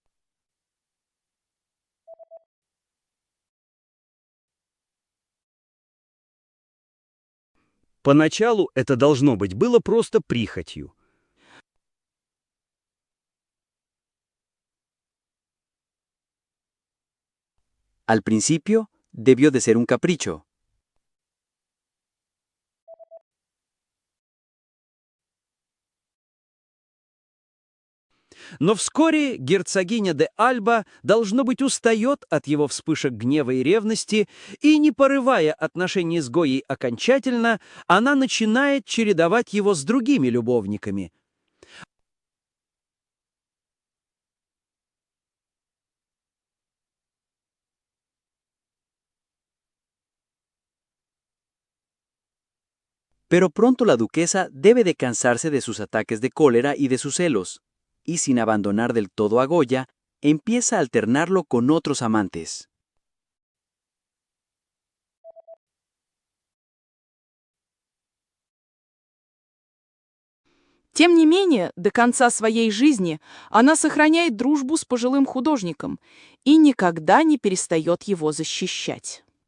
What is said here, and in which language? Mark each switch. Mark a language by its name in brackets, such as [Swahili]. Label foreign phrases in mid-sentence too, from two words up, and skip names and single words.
[Russian] Поначалу это, должно быть, было просто прихотью. [Spanish] Al principio, debió de ser un capricho. [Russian] Но вскоре герцогиня де Альба, должно быть, устает от его вспышек гнева и ревности, и, не порывая отношений с Гоей окончательно, она начинает чередовать его с другими любовниками. [Spanish] Pero pronto la duquesa debe de cansarse de sus ataques de cólera y de sus celos, y sin abandonar del todo a Goya, empieza a alternarlo con otros amantes. [Russian] Тем не менее, до конца своей жизни она сохраняет дружбу с пожилым художником и никогда не перестает его защищать.